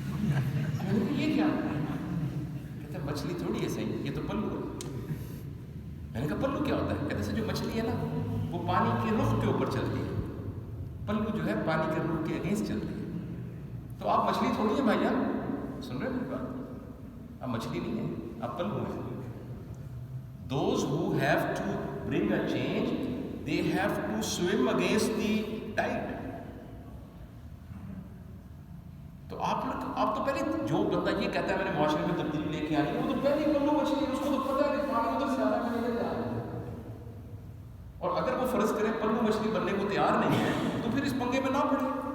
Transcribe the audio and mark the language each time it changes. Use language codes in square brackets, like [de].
[ur] میں نے کہا یہ کیا, کہتا مچھلی تھوڑی ہے صحیح, یہ تو پلو ہے. میں نے کہا پلو کیا ہوتا ہے, کہتے سے جو مچھلی ہے نا وہ پانی کے رخ کے اوپر چلتی ہے, پلو جو ہے پانی کے رخ کے اگینسٹ چلتی ہے. تو آپ مچھلی تھوڑی ہے بھائی جان, سن رہے ہیں میری بات, آپ مچھلی نہیں ہے, آپ پلو ہیں. [en] Those who have to bring a change, they have to swim against the tide. [ur] تو آپ تو پہلے جو بندہ یہ کہتا ہے میں نے معاشرے میں تبدیلی لے کے آنی ہے, وہ تو پہلے پلو مچھلی ہے, اس کو تو پتہ ہے کہ پانی ادھر سے آ رہا ہے, ادھر سے آ رہا ہے. اور اگر وہ فرض کرے پلو مچھلی بننے کو تیار نہیں ہے تو پھر اس پنگے میں نہ پڑے.